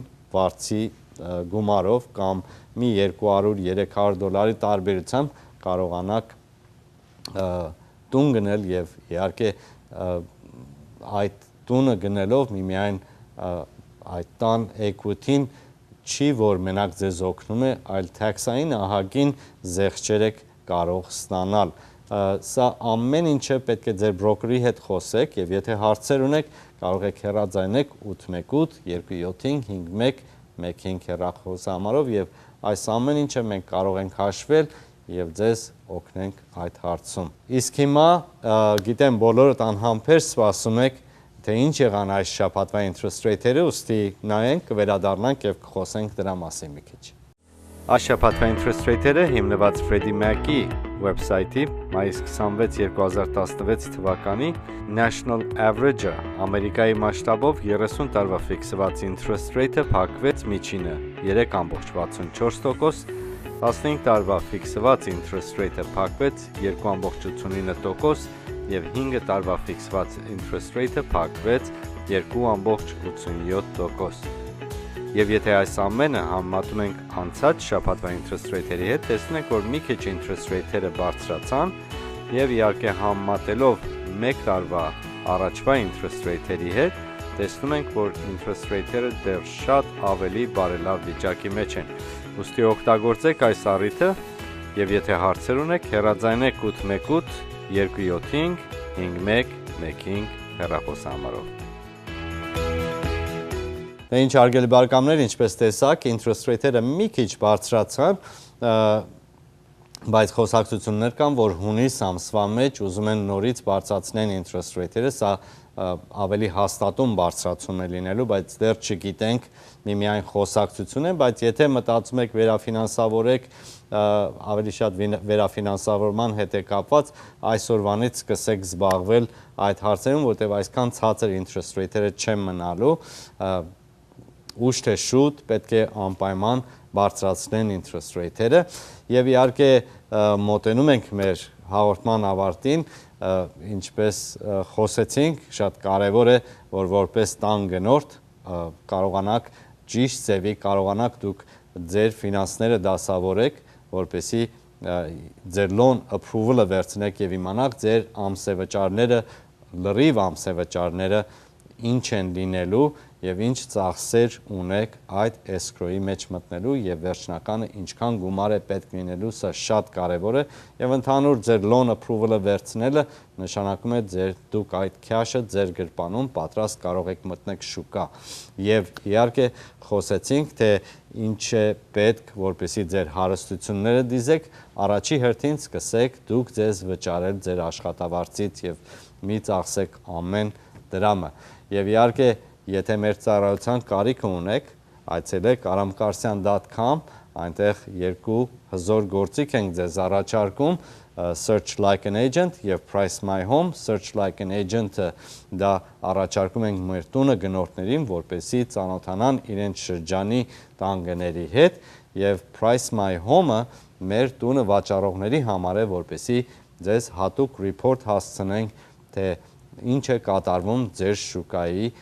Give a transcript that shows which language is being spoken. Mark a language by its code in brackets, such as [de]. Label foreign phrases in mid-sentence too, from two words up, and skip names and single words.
[hy] վարձի գումարով կամ մի 200-300 դոլարի տարբերությամբ կարողանաք տուն գնել եւ իհարկե այդ տունը գնելով միմիայն այդ տան equity-ն չի որ մենակ ձեզ օգնում է, այլ tax-ային ահագին զեղչեր եք կարող ստանալ։ Սա ամեն ինչը պետք է ձեր բրոկերի հետ խոսեք եւ եթե հարցեր ունեք, կարող եք հեռարձայնեք 818-275-1115 հեռախոսահամարով եւ այս ամեն ինչը մենք կարող ենք հաշվել եւ ձեզ օգնենք այդ հարցում։ Իսկ հիմա գիտեմ բոլորդ անհամբեր սպասում եք թե ինչ եղան այս շաբաթվա [en] interest rate-երը, [hy] ուստի նայենք, կվերադառնանք եւ կխոսենք դրա մասին մի քիչ։ Այս շաբաթվա [en] interest rate-երը [hy] հիմնված Freddie Mac-ի վեբսայթի մայիս 26, 2016 թվականի [en] National Average-ը, [hy] Ամերիկայի մասշտաբով 30 տարվա ֆիքսված [en] interest rate-ը [hy] փակվեց միջինը 3.64%, 15 տարվա ֆիքսված [en] interest rate-ը [hy] փակվեց 2.89% եւ 5 տարվա ֆիքսված [en] interest rate-ը [hy] փակվեց 2.87%։ Եվ եթե այս ամենը համեմատում ենք անցած շաբաթվա [en] interest rate-երի [hy] հետ, տեսնում ենք, որ մի քիչ [en] interest rate-երը [hy] բարձրացան եւ իհարկե համեմատելով 1 տարվա առաջվա [en] interest rate-երի [hy] հետ, տեսնում ենք, որ [en] interest rate-երը [hy] դեռ շատ ավելի բարելավ վիճակի մեջ են։ Ուստի օգտագործեք այս առիթը եւ եթե հարցեր ունեք, հեռարձայնեք 818-275-5115 հեռախոսահամարով։ Դե ինչ հարգելի բարեկամներ, ինչպես տեսաք, [en] interest rate-երը [hy] մի քիչ բարձրացան, բայց խոսակցություններ կան, որ հունիս ամսվա մեջ ուզում են նորից բարձրացնեն [en] interest rate-երը, [hy] սա ավելի հաստատուն բարձրացում է լինելու, բայց դեռ չգիտենք, միմիայն խոսակցություն է, բայց եթե մտածում եք վերաֆինանսավորեք, ավելի շատ վերաֆինանսավորման հետ է կապված, այսօրվանից սկսեք զբաղվել այդ հարցերում, որտեղ այսքան ցածր [en] interest rate-երը [hy] չեն մնալու, ուշ թե շուտ պետք է անպայման բարձրացնեն [en] interest rate-երը [hy] եւ իհարկե մոտենում ենք մեր հաղորդման ավարտին, ինչպես խոսեցինք, շատ կարևոր է, որ որպես տան գնորդ կարողանաք ճիշտ ձևի, կարողանաք դուք ձեր ֆինանսները դասավորեք, որպեսզի ձեր [en] loan approval-ը [hy] վերցնեք եւ իմանաք ձեր ամսեվճարները, լրիվ ամսեվճարները ինչ են լինելու եւ ինչ ծախսեր ունեք այդ escrow-ի մեջ մտնելու եւ վերջնականը ինչքան գումար է պետք լինելու, սա շատ կարեւոր է եւ ընդհանուր ձեր [en] loan approval-ը [hy] վերցնելը նշանակում է դուք այդ cash-ը ձեր գրպանում պատրաստ կարող եք մտնեք շուկա եւ իհարկե խոսեցինք թե ինչ է պետք որպեսզի ձեր հարստությունները դիզեք, առաջի հերթին սկսեք դուք ձեզ վճարել ձեր աշխատավարձից եւ մի ծախսեք ամեն դրամը եւ իհարկե Եթե մեր ծառայության կարիքը ունեք, այցելեք aramkarsian.com, այնտեղ երկու հզոր գործիք ենք ձեզ առաջարկում, Search Like an Agent եւ Price My Home, Search Like an Agent-ը դա առաջարկում ենք մեր տունը գնորդներին, որպեսզի ծանոթանան իրենց շրջանի տանգների հետ եւ Price My Home-ը մեր տունը վաճառողների համար է, որպեսզի ձեզ հատուկ report հասցնենք, թե ինչ է կատարվում ձեր շուկայի